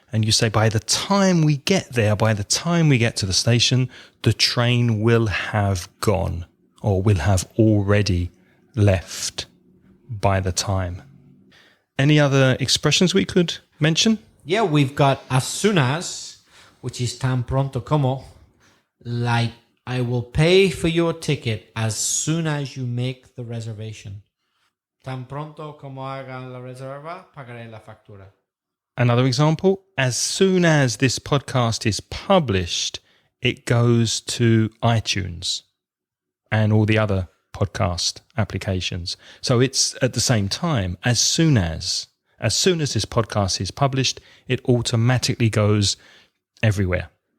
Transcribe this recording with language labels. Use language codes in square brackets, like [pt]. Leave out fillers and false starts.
[en] And you say, by the time we get there, by the time we get to the station, the train will have gone, or will have already left by the time. Any other expressions we could mention? Yeah, we've got as soon as, which is [es] tan pronto como, [en] like I will pay for your ticket as soon as you make the reservation. [es] Tan pronto como hagan la reserva, pagaré la factura. [en] Another example, as soon as this podcast is published, it goes to iTunes and all the other podcast applications. So it's at the same time, as soon as this podcast is published, it automatically goes everywhere.